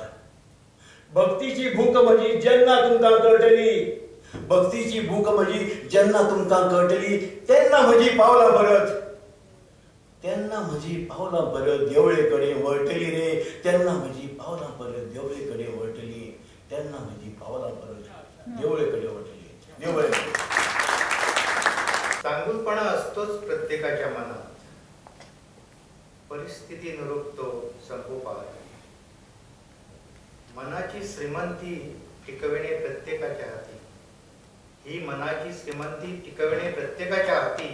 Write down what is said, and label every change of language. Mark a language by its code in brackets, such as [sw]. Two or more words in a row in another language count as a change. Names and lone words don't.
[kok] भक्तीची भूक म्हजी जेन्ना तुमकां कळटली, भक्तीची भूक म्हजी जेन्ना तुमकां कळटली, तेन्ना म्हजी पावलां परत, तेन्ना म्हजी पावलां परत देवळे कडेन वळटली रे. तेन्ना म्हजी पावलां परत देवळे कडेन वळटली. तेन्ना म्हजी पावलां परत देवळे कडेन वळटली. देवळे [mr] चांगुलपणा असतोच प्रत्येकाच्या मनात. परिस्थितीनुरूप तो संकोपात. मनाची श्रीमंती टिकविणे प्रत्येकाच्या हाती. ही मनाची श्रीमंती टिकविणे प्रत्येकाच्या हाती.